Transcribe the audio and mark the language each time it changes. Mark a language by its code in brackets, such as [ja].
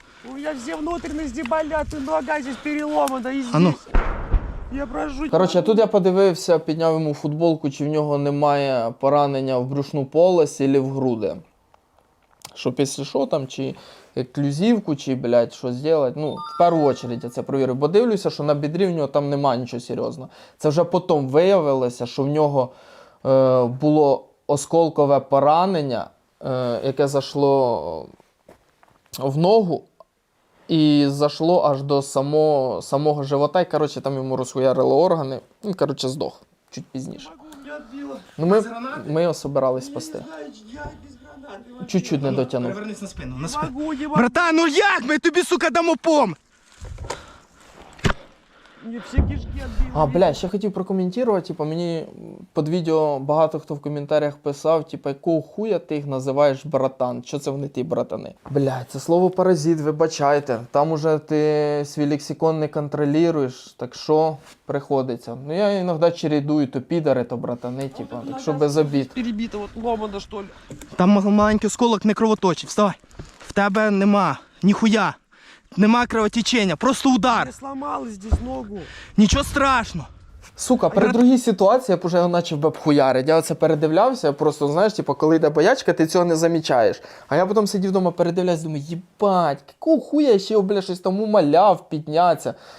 [ru] У меня все внутренности болят, и нога здесь переломана, и здесь. А ну. Я прошу. [uk] Коротше, тут я подивився, підняв йому футболку, чи в нього немає поранення в брюшну полость або в груди. Щоб якщо що там, чи еклюзивку, чи, блядь, що зробити. Ну, в першу чергу я це провірив. Бо дивлюся, що на бідрі в нього там немає нічого серйозного. Це вже потім виявилося, що в нього було осколкове поранення, яке зайшло в ногу і зайшло аж до самого живота. І, коротше, там йому розхуярили органи. Він, коротше, здох чуть пізніше. Ну, ми його [ru] собирались спасти. [uk] Чуть-чуть не дотягнув. Перевернись на спину, на спину. Братан, ну як ми тобі, сука, дамо пом? [ru] Мне все кишки отбили. [uk] А, бля, ще хотів прокоментувати, типу, мені під відео багато хто в коментарях писав, типу, якого хуя ти їх називаєш братан? Що це вони ті братани? Бля, це слово паразит, вибачайте. Там уже ти свій лексикон не контролюєш, так що приходиться. Ну я іноді чередую, то підари, то братани, типу, так що без обід. [ru] Перебито, вот ломано, что ли. Там маленький осколок не кровоточить. [uk] Вставай. В тебе нема, ніхуя. Нема кровотечення, просто удар. [ru] Я сломал здесь ногу. [uk] Нічого страшного. Сука, при другій ситуації я б уже почав би обхуярити. Я оце передивлявся, просто, знаєш, типу, коли йде боячка, ти цього не замічаєш. А я потім сидів вдома, передивлявся, думаю, їбать, якого хуя я ще, бля, щось там умоляв піднятися.